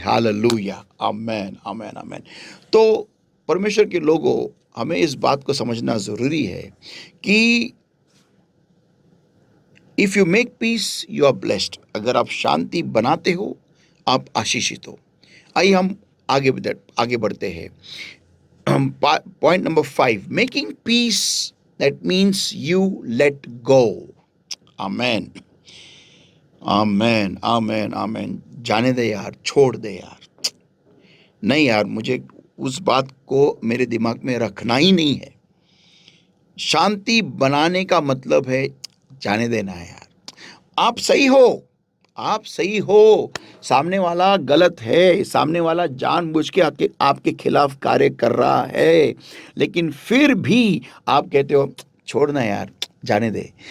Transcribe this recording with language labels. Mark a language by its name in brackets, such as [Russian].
[Hindi] Hallelujah, आमेन, आमेन, आमेन। तो परमेश्वर के लोगों, हमें इस बात को समझना ज़रूरी है कि [English] If you make peace you are blessed. [Hindi] अगर आप शांति बनाते हो, आप आशीषित हो। आइए हम आगे बढ़ते हैं। [English] Point number 5, making peace, that means you let go. Amen, amen, amen, amen। [Hindi] जाने दे यार, छोड़ दे यार, नहीं यार, मुझे उस बात को मेरे दिमाग में रखना ही नहीं है। शांति बनाने का मतलब है जाने देना है यार। आप सही हो, आप सही हो, सामने वाला गलत है, सामने वाला जानबूझ के आपके खिलाफ कार्य कर रहा है, लेकिन फिर भी आप कहते हो छोड़ना यार, जाने दे।